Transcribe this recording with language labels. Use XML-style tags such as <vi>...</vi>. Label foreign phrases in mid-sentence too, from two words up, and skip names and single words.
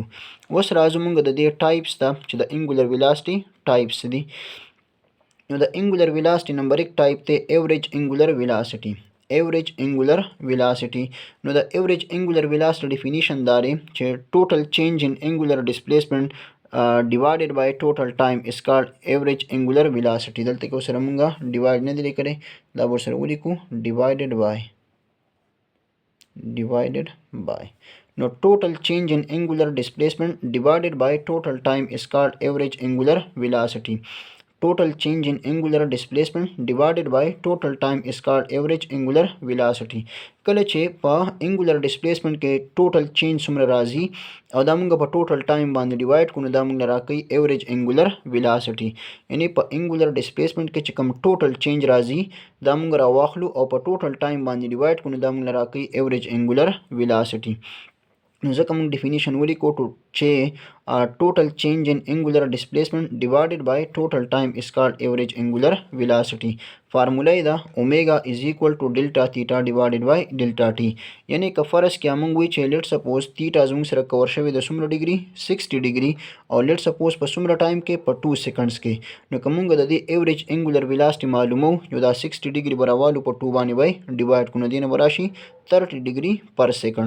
<ps>اوس راځو موږ د دې ټایپس ته چې د</ps> <en>angular velocity</en> <ps>ټایپس دي. نو د</ps> <en>angular velocity</en> <ps>نمبر 1 ټایپ ته</ps> <en>average angular velocity. average angular velocity. نو د average angular velocity definition</en> <ps>دا دی چې</ps> <en>total change in angular displacement divided by total time is called average angular velocity.</en> <ps>دلته کې سره مونږه ډیوایډ نه دی لیکلی، دا به سره ولیکو</ps> <en>divided by. نو total change in angular displacement divided by total time is called average angular velocity. Total change in angular displacement divided by total time is called average angular velocity.</en> <ps>کله چې په</ps> <en>angular displacement</en> <ps>کې</ps> <en>total change</en> <ps>څومره راځي او دا موږ په</ps> <en>total time</en> <ps>باندې ډیوایډ کړو، دا موږ راکوي</ps> <en>average angular velocity.</en> <ps>یعنی په</ps> <en>angular displacement</en> <ps>کې چې کوم</ps> <en>total change</en> <ps>راځي دا موږ راواخلو او په</ps> <en>total time</en> <ps>باندې ډیوایډ کړو، دا موږ راکوي</ps> <en>average angular velocity.</en> <ps>نو ځکه موږ ډیفینیشن ولیکو چې</ps> <en>total change in angular displacement divided by total time is called average angular velocity. فارمولا دا اومیگا is equal to delta theta divided by delta t.</en> <ps>یعنی که فرض کیا موږ وی چې</ps> <en>let suppose</en> <ps>تیټا زموږ سره کور شوی د څومره ډیګري 60 ډیګري، او</ps> <en>let suppose</en> <ps>په څومره ټایم کې په 2 سیکنډز کې، نو که موږ د دې</ps> <en>average angular velocity</en> <ps>معلومو، یو دا 60 ډیګري براوالو په 2 باندې وای ډیوایډ کړو، دینه براشي 30</ps> <en>degree per second.</en>